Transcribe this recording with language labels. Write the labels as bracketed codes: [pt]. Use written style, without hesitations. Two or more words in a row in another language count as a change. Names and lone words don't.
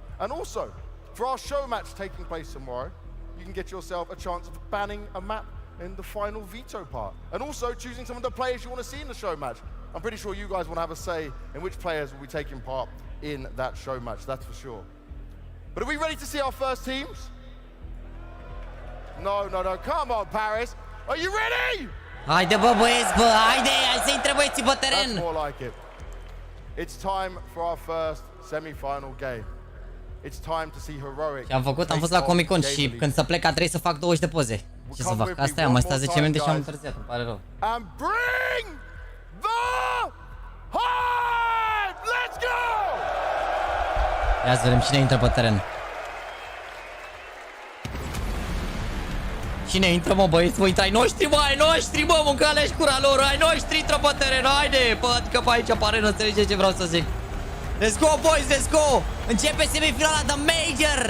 [en] And also, for our show match taking place tomorrow, you can get yourself a chance of banning a map in the final veto part, and also choosing some of the players you want to see in the show match. I'm pretty sure you guys want to have a say in which players will be taking part in that show match, that's for sure. But are we ready to see our first teams? No, come on, Paris. Are you ready? [ro] Haide, bă, băieți, bă, haide, hai să intre băieții pe teren. [en] That's more like it. It's time for our first semi-final game. It's time to see Heroic. [ro] Ce am făcut? Am fost la Comic Con și când să plec a trebuit să fac 20 de poze. Ce să fac? Asta e, am mai stat 10 minute și am întârziat, îmi pare rău. [en] And bring the hype! Let's go! [ro] Ia să vedem cine intră pe teren. Cine intră, mă, băieți? Mă, intră ai noștri, mă, ai noștri, mă, mâncale și cura lor, ai noștri, intră pe teren, haide! Bă, adică pe aici apare, nu înțelege ce vreau să zic. [en] Let's go, boys, let's go! [ro] Începe semifinala de Major!